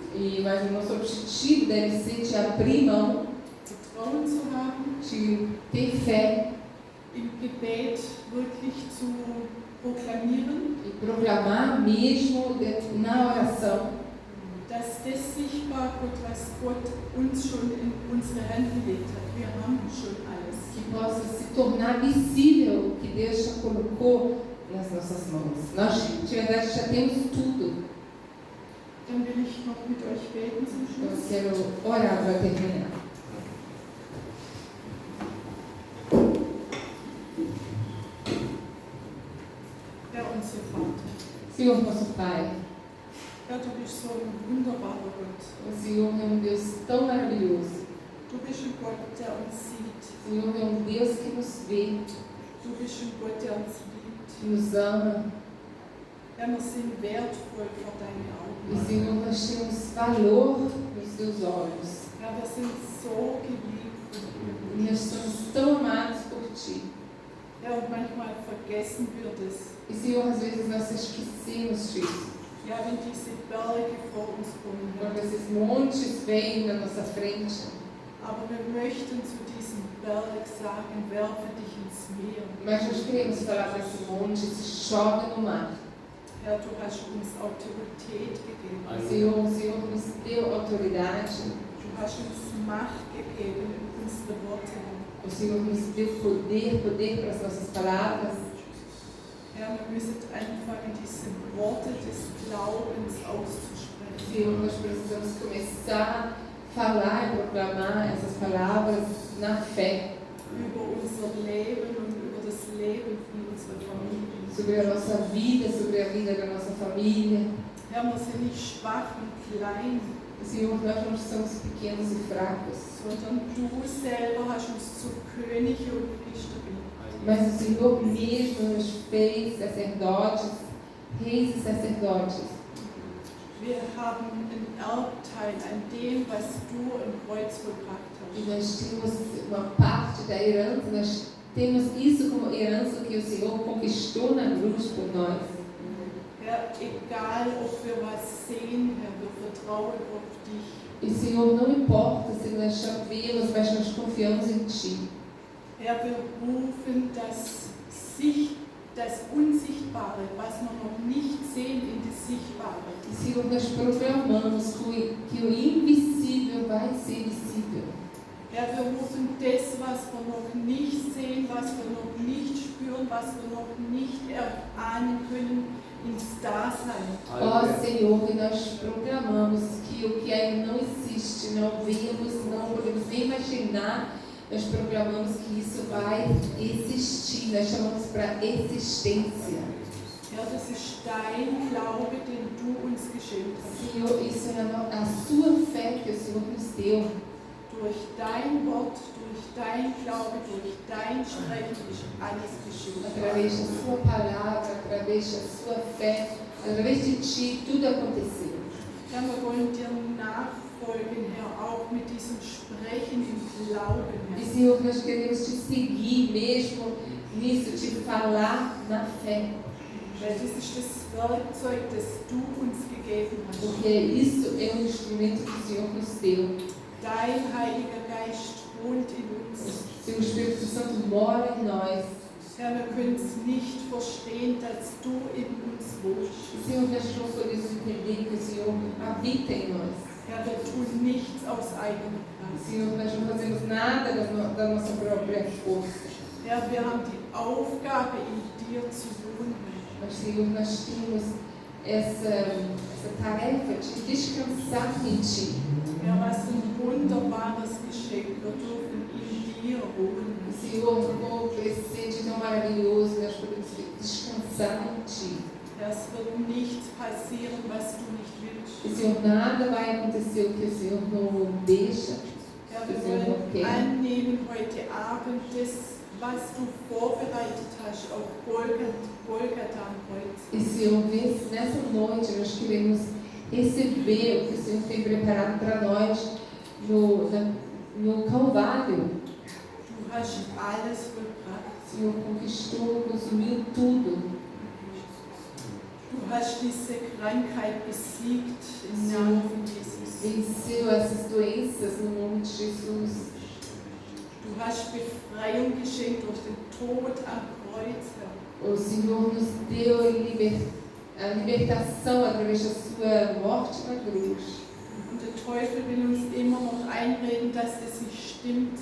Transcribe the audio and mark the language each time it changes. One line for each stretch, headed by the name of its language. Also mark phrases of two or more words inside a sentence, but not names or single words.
Portuguese: Mas o nosso objetivo deve ser de abrir mão,
German: Vertrauen zu haben,
Portuguese: de ter fé
German: im Gebet wirklich zu proklamieren,
Portuguese: e proclamar mesmo na oração
German: dass das sichtbar wird, was Gott uns schon in unsere Hände gelegt hat. Wir haben schon alles.
Portuguese: que possa se tornar visível o que Deus já colocou nas nossas mãos. Nós, de verdade, já temos tudo.
German: Dann will ich noch mit euch beten zum
Portuguese: Então, eu
German: Schluss.
Portuguese: quero orar para terminar.
German: Herr, unser Vater,
Portuguese: Senhor, nosso Pai,
German: Herr, du bist so ein wunderbarer Gott.
Portuguese: o Senhor é um Deus tão maravilhoso.
German: Du bist ein Gott, der uns sieht.
Portuguese: O Senhor é um Deus que nos vê,
German: Du bist ein Gott, der uns liebt.
Portuguese: que nos ama.
German: Herr, wir sind wertvoll vor deinen
Portuguese: E,
German: Augen.
Portuguese: Senhor, nós temos valor nos teus olhos.
German: Herr, wir sind so geliebt von
Portuguese: E
German: dir.
Portuguese: nós somos tão amados por Ti.
German: Herr, und manchmal vergessen wir das.
Portuguese: E, Senhor, às vezes nós esquecemos disso.
German: Ja, wenn diese Berge vor uns kommen, Herr.
Portuguese: Quando esses montes vêm na nossa frente.
German: Aber wir möchten zu diesem Berg sagen, werfe dich ins Meer.
Portuguese: Mas nós queremos falar para esse monte, se joga no mar.
German: Herr, du hast uns Autorität gegeben.
Portuguese: Senhor, o Senhor nos deu autoridade.
German: Du hast uns Macht gegeben, unsere Worte.
Portuguese: O Senhor nos deu poder para as nossas palavras.
German: Herr, wir müssen anfangen, diese Worte des Glaubens auszusprechen.
Portuguese: Senhor, nós precisamos começar a falar e proclamar essas palavras na fé.
German: Über unser Leben und über das Leben von unserer Familie.
Portuguese: Sobre a nossa vida, sobre a vida da nossa família.
German: Herr, wir sind nicht schwach und klein,
Portuguese: Senhor, nós não somos pequenos e fracos.
German: sondern du selber hast uns zu Könige und Priester gemacht.
Portuguese: Mas o Senhor mesmo nos fez sacerdotes, reis e sacerdotes.
German: Wir haben einen Erbteil an dem, was du im Kreuz vollbracht
Portuguese: E
German: hast.
Portuguese: nós temos uma parte da herança, nós temos isso como herança que o Senhor conquistou na cruz por nós.
German: Herr, egal ob wir was sehen, Herr, wir vertrauen auf dich.
Portuguese: E Senhor, não importa se nós já vemos, mas nós confiamos em Ti.
German: Herr, wir rufen das Unsichtbare, was wir noch nicht sehen, in das Sichtbare.
Portuguese: E Senhor, nós proclamamos que o invisível vai ser visível.
German: Herr, wir rufen das, was wir noch nicht sehen, was wir noch nicht spüren, was wir noch nicht erahnen können, ins Dasein.
Portuguese: Ó Senhor, e nós proclamamos que o que ainda não existe, não vemos, não podemos nem imaginar, nós proclamamos que isso vai existir, nós chamamos para existência.
German: Herr, das ist dein Glaube, den du uns geschenkt hast.
Portuguese: Senhor, isso é a sua fé que o Senhor nos deu.
German: Durch dein Wort, durch dein Glaube, durch dein Sprechen ist alles geschehen.
Portuguese: Através da sua palavra, através da sua fé, através de Ti, tudo aconteceu.
German: Herr, wir wollen dir nachfolgen, Herr, auch mit diesem Sprechen im Glauben,
Portuguese: E
German: Herr.
Portuguese: Senhor, nós queremos Te seguir mesmo nisso, Te falar na fé.
German: Weil das ist das Werkzeug, das du uns gegeben hast.
Portuguese: Porque isso é um instrumento que o Senhor nos deu.
German: Dein Heiliger Geist wohnt in uns.
Portuguese: Se o Espírito Santo mora em nós,
German: Herr, wir können es nicht verstehen, dass du in uns wohnst.
Portuguese: Senhor, nós não podemos entender que o Senhor habita em nós.
German: Herr, wir tun nichts aus eigener Kraft.
Portuguese: Senhor, nós não fazemos nada da nossa própria força.
German: Herr, wir haben die Aufgabe, in dir zu wohnen.
Portuguese: Mas, Senhor, nós temos essa tarefa de descansar em Ti.
German: Herr, was ein wunderbares Geschenk. Wir dürfen in dir wohnen.
Portuguese: Senhor, o presente tão maravilhoso, nós podemos descansar em Ti.
German: Herr, es wird nichts passieren, was du nicht willst.
Portuguese: E, Senhor, nada vai acontecer o que o Senhor não deixa.
German: Herr, Herr,
Portuguese: que o
German: wir
Portuguese: Senhor
German: wollen
Portuguese: quer.
German: annehmen heute Abend das, was du vorbereitet hast auf Golgatha am Kreuz.
Portuguese: E Senhor, nessa noite nós queremos receber o que o Senhor tem preparado para nós no Calvário.
German: Du hast alles vollbracht.
Portuguese: O Senhor conquistou, consumiu tudo.
German: Du hast diese Krankheit besiegt im Namen von Jesus.
Portuguese: Venceu essas doenças no nome de Jesus.
German: Du hast Befreiung geschenkt durch den Tod am Kreuz, Herr.
Portuguese: O Senhor nos deu a libertação através da sua morte na cruz.
German: Und der Teufel will uns immer noch einreden, dass das nicht stimmt.